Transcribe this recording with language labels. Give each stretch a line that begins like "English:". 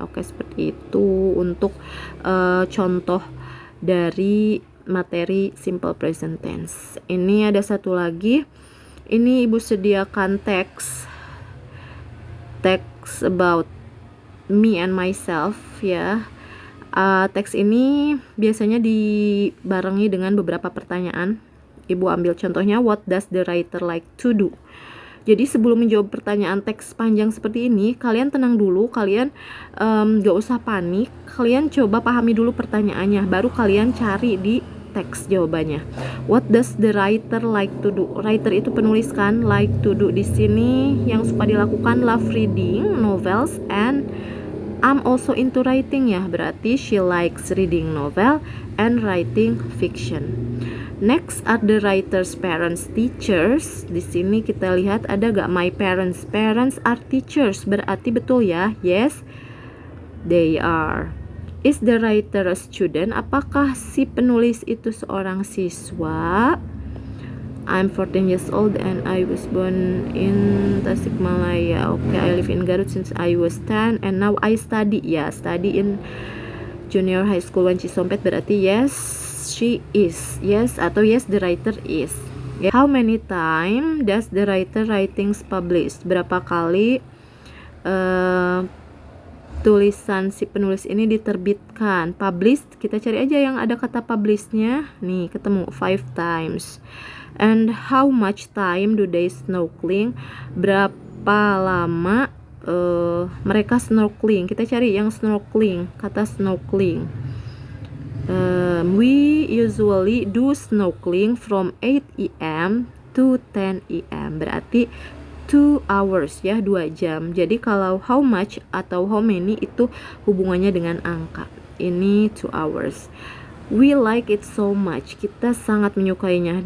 Indonesian: Oke, seperti itu untuk contoh dari materi simple present tense. Ini ada satu lagi. Ini Ibu sediakan teks about me and myself ya. Teks ini biasanya dibarengi dengan beberapa pertanyaan. Ibu ambil contohnya,
English: what does the writer like to do?
Indonesian: Jadi sebelum menjawab pertanyaan teks panjang seperti ini, kalian tenang dulu, kalian gak usah panik, kalian coba pahami dulu pertanyaannya, baru kalian cari di teks jawabannya.
English: What does the writer like to do?
Indonesian: Writer itu penulis kan, like to do di sini yang suka dilakukan
English: love reading novels and I'm also into writing
Indonesian: ya, berarti
English: she likes reading novel and writing fiction. Next are the writer's parents, teachers.
Indonesian: Di sini kita lihat ada gak my parents?
English: Parents are teachers,
Indonesian: berarti betul ya?
English: Yes, they are. Is the writer a student?
Indonesian: Apakah si penulis itu seorang siswa?
English: I'm 14 years old and I was born in Tasikmalaya. Okay, I live in Garut since I was 10 and now I study. Ya, study in junior high school Wanci Sompet,
Indonesian: berarti
English: yes, she is. Yes atau yes, the writer is. How many time does the writer writings published?
Indonesian: Berapa kali tulisan si penulis ini diterbitkan? Published, kita cari aja yang ada kata publishnya. Nih, ketemu 5 times.
English: And how much time do they snorkeling?
Indonesian: Berapa lama mereka snorkeling? Kita cari yang snorkeling, kata snorkeling.
English: We usually do snorkeling from 8 AM to 10 AM.
Indonesian: Berarti 2 hours ya, 2 jam. Jadi kalau
English: how much atau how many
Indonesian: itu hubungannya dengan angka.
English: Ini 2 hours. We like it so much.
Indonesian: Kita sangat menyukainya.